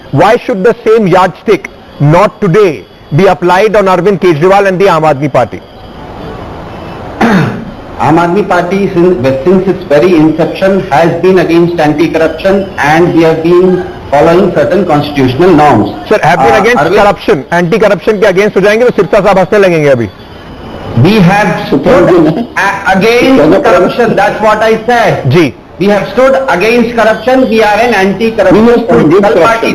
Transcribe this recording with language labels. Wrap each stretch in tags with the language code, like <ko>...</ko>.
<en>Why should the same yardstick not today be applied on Arvind Kejriwal and the Aam Aadmi Party? Aam Aadmi Party since its very inception has been against anti-corruption, and we have been following certain constitutional norms. Sir, have been against corruption,</en> <hi>anti-corruption के against हो जाएंगे तो सिरसा साहब हंसने लगेंगे अभी.</hi> <en>We have stood against corruption. That's what I said.</en> <hi>Ji.</hi> <en>We have stood against corruption. We are an anti-corruption political party.</en>